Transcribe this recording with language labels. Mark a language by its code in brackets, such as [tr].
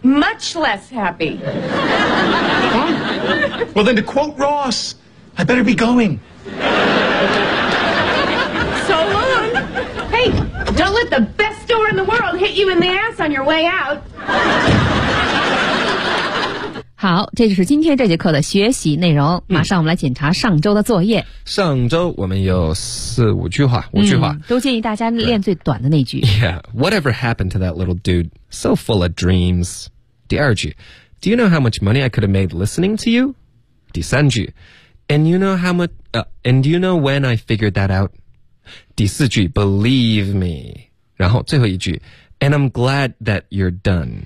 [en] Much less happy. Fine. Well, then to quote Ross, I better be going. So long. Hey, don't let the best store in the world hit you in the ass on your way out. [zh] 好，这就是今天这节课的学习内容。马上我们来检查上周的作业。上周我们有四五句话，都建议大家练最短的那句。 [en] Yeah, whatever happened to that little dude? So full of dreams. [zh] 第二句 [en] ，Do you know how much money I could have made listening to you? [zh] 第三句 [en] ，And you know how much? And you know when I figured that out? [zh] 第四句 ， [en] Believe me. [zh] 然后最后一句。 [en] And I'm glad that you're done.